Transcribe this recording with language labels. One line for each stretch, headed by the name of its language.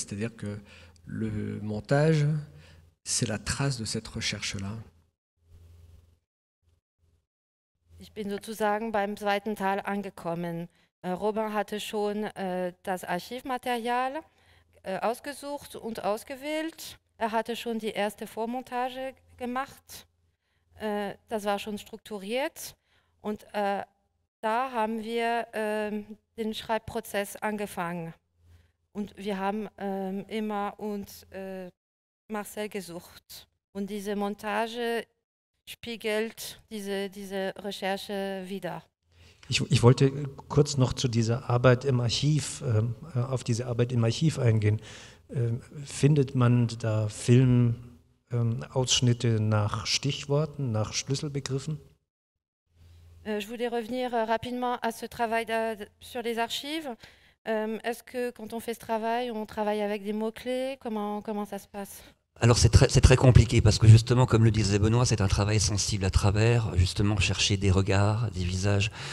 French: C'est-à-dire que le montage, c'est la trace de cette recherche-là.
German: Ich bin sozusagen beim zweiten Teil angekommen. Robin hatte schon das Archivmaterial ausgesucht und ausgewählt. Er hatte schon die erste Vormontage gemacht. Das war schon strukturiert. Und da haben wir den Schreibprozess angefangen. Und wir haben Emma und Marcel gesucht. Und diese Montage spiegelt diese Recherche wider. Ich wollte kurz noch zu dieser Arbeit im Archiv, auf diese Arbeit im Archiv eingehen. Findet man da Filmausschnitte nach Stichworten, nach Schlüsselbegriffen?
French: Je voulais revenir rapidement à ce travail sur les archives. Est-ce que quand on fait ce travail, on travaille avec des mots-clés? Comment ça se passe? Alors c'est très compliqué parce que justement, comme le disait Benoît, c'est un travail sensible à travers, justement, chercher des regards, des visages.